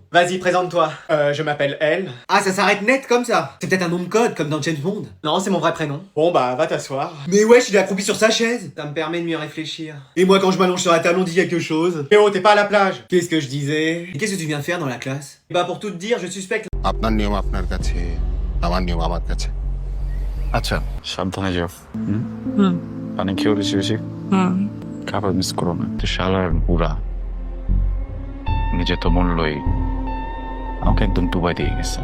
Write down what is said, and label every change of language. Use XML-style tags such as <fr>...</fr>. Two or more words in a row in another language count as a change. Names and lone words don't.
<fr>Vas-y, présente-toi. Je m'appelle Elle. Ah, ça s'arrête net comme ça. C'est peut-être un nom de code comme dans James Bond. Non, c'est mon vrai prénom. Bon bah, va t'asseoir. Mais wesh, il est accroupi sur sa chaise. Ça me permet de mieux réfléchir. Et moi, quand je m'allonge sur la table, on dit quelque chose. Eh oh, t'es pas à la plage. Qu'est-ce que je disais? Et qu'est-ce que tu viens de faire dans la classe? Bah, pour tout te dire, je suspecte.</fr> <bn>আপনার নিয়ম আপনার কাছে আমার নিয়ম আমার কাছে আচ্ছা সাবধানে যাও পানি খেয়েও বেশি বেশি খাবার মিস করো না তো শালার বুড়া নিজে তো মূল্যই আমাকে একদম ডুবাই দিয়ে গেছে</bn>